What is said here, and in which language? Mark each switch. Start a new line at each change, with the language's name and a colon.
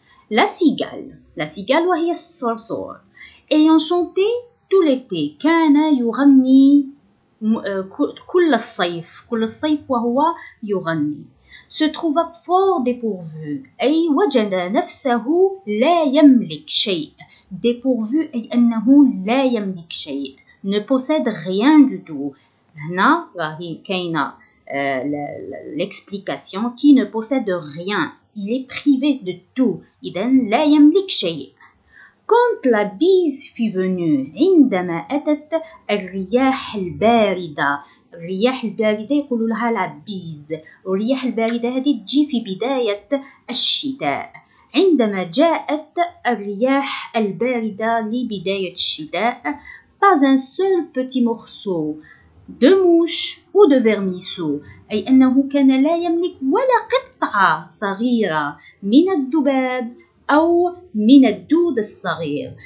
French: La cigale
Arabic: وهي الصرصور.
French: ayant chanté tout l'été،
Arabic: كان يغني كل الصيف وهو يغني.
French: se trouva fort dépourvu،
Arabic: أي وجد نفسه لا يملك شيء. dépourvu أي أنه لا يملك شيء،
French: ne possède rien du tout.
Arabic: هنا راهي كاينة
French: l'explication qui ne possède rien، il est privé de tout،
Arabic: إذن لا يملك شيء.
French: quand la bise fut venue،
Arabic: عندما أتت الرياح الباردة. الرياح الباردة يقولوا لها لا بيز، والرياح الباردة هذه تجي في بداية الشتاء. عندما جاءت الرياح الباردة لبداية الشتاء،
French: pas un seul petit morceau de mouche ou de vermisseau،
Arabic: أي أنه كان لا يملك ولا قطعة صغيرة من الذباب أو من الدود الصغير.